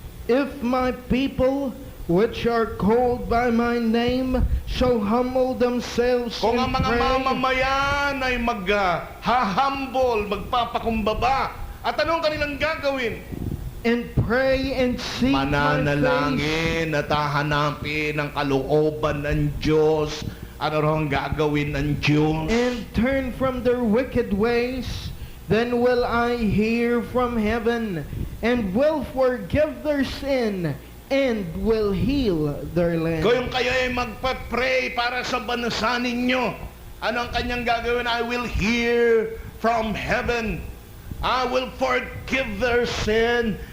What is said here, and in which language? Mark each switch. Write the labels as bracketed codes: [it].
[en] If my people which are called by my name shall humble themselves [tl] Kung ang [en] and [tl] mga [en] pray [tl] mamamayan ay mag-humble, magpapakumbaba, at anong kanilang gagawin? [en] and pray and seek my face [tl] Mananalangin at hahanapin ang kalooban ng Diyos. Ano raw ang gagawin ng Diyos? [en] and turn from their wicked ways, then will I hear from heaven and will forgive their sin and will heal their land. [tl] Kung kayo ay magpa-pray para sa bansa ninyo, ano ang kanyang gagawin? [en] I will hear from heaven. I will forgive their sin.